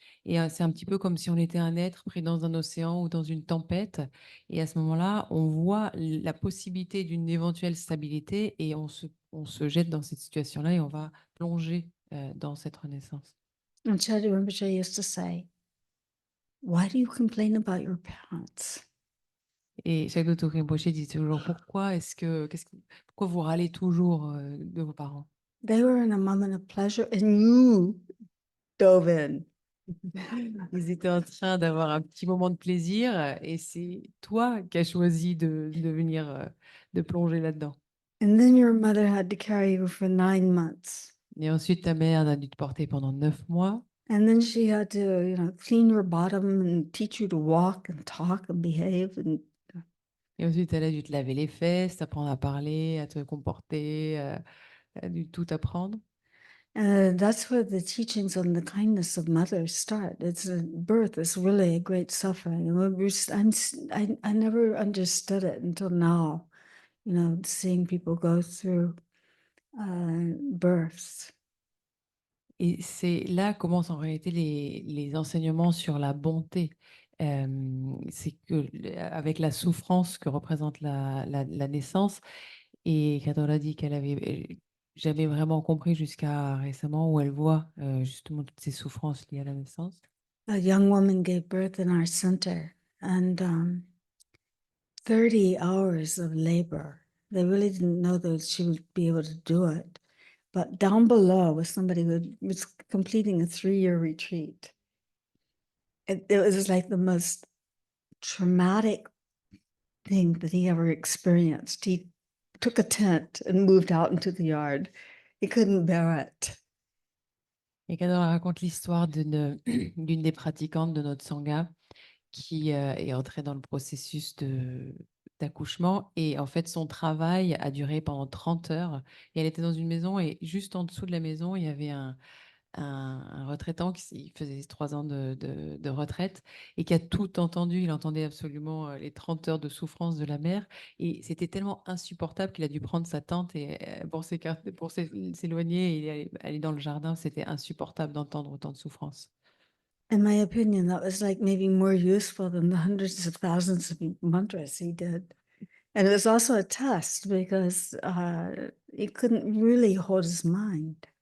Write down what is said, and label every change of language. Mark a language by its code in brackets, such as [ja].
[fr] Et c'est un petit peu comme si on était un être pris dans un océan ou dans une tempête. Et à ce moment-là, on voit la possibilité d'une éventuelle stabilité et on se jette dans cette situation-là et on va plonger dans cette renaissance. [en] And Chadu Rinpoche used to say, why do you complain about your parents? [fr] Et Shagdo Toku Rinpoche dit toujours, pourquoi vous râlez toujours de vos parents? [en] They were in a moment of pleasure and you dove in. [fr] Ils étaient en train d'avoir un petit moment de plaisir et c'est toi qui as choisi de venir, de plonger là-dedans. [en] And then your mother had to carry you for 9 months. [fr] Et ensuite, ta mère a dû te porter pendant 9 mois. [en] And then she had to, clean your bottom and teach you to walk and talk and behave. And [fr] Et ensuite, elle a dû te laver les fesses, t'apprendre à parler, à te comporter, elle a dû tout apprendre. [en] that's where the teachings on the kindness of mothers start. Birth is really a great suffering. I never understood it until now, seeing people go through births. [fr] Et c'est là commencent en réalité les enseignements sur la bonté. C'est que avec la souffrance que représente la naissance, et Kadora dit qu'elle avait jamais vraiment compris jusqu'à récemment où elle voit justement toutes ces souffrances liées à la naissance. [en] A young woman gave birth in our center, and 30 hours of labor. They really didn't know that she would be able to do it. but down below was somebody who was completing a 3-year retreat. It was like the most traumatic thing that he ever experienced. He took a tent and moved out into the yard. He couldn't bear it. [fr] Et Cador raconte l'histoire d'une des pratiquantes de notre sangha qui est entrée dans le processus d'accouchement. Et en fait, son travail a duré pendant 30 heures. Et elle était dans une maison et juste en dessous de la maison, il y avait un retraitant qui faisait 3 ans de retraite et qui a tout entendu. Il entendait absolument les 30 heures de souffrance de la mère. Et c'était tellement insupportable qu'il a dû prendre sa tente et, pour s'éloigner et aller dans le jardin. C'était insupportable d'entendre autant de souffrance. [en] In my opinion, that was like maybe more useful than the hundreds of thousands of mantras he did. And it was also a test because he couldn't really hold his mind.